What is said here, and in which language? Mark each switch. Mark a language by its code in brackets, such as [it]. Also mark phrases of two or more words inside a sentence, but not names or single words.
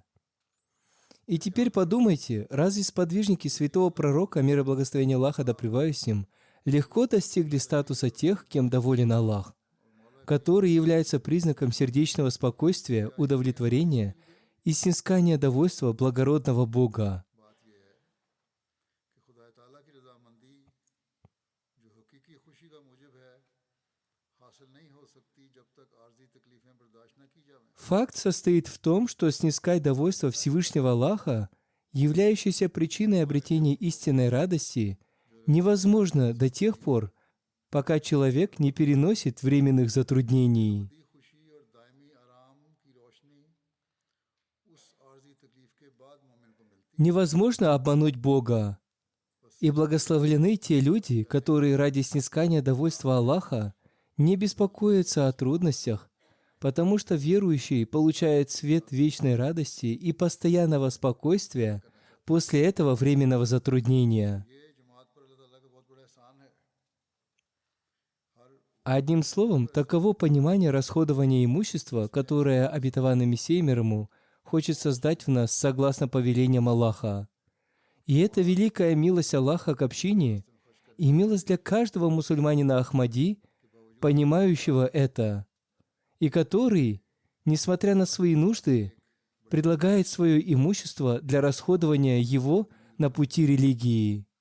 [ru] И теперь подумайте, разве сподвижники святого пророка, мир и благословение Аллаха да пребывает с ним, легко достигли статуса тех, кем доволен Аллах, который является признаком сердечного спокойствия, удовлетворения и снискание довольства благородного Бога. [hi] बात यह है कि खुदा ताला की रजामंदी जो हकीकी खुशी का मूजब है हासिल नहीं हो सकती जब तक आर्जी तकलीफें बर्दाश्त न की जाएं। [ru] Факт состоит в том, что снискать довольство Всевышнего Аллаха, являющееся причиной обретения истинной радости, невозможно до тех пор, пока человек не переносит временных затруднений. [hi] दी खुशी और दायमी आराम की रोशनी उस आर्जी तकलीफ के बाद मोमिन को मिलती [ru] Невозможно обмануть Бога. И благословлены те люди, которые ради снискания довольства Аллаха не беспокоятся о трудностях, потому что верующий получает свет вечной радости и постоянного спокойствия после этого временного затруднения. [hi] है। ये जमात पर अल्लाह ताला का बहुत बड़ा एहसान है। [ru] Одним словом, таково понимание расходования имущества, которое обетованный Мессией мир ему хочет создать в нас согласно повелениям Аллаха. И это великая милость Аллаха к общине и милость для каждого мусульманина Ахмади, понимающего это, и который, несмотря на свои нужды, предлагает свое имущество для расходования его на пути религии.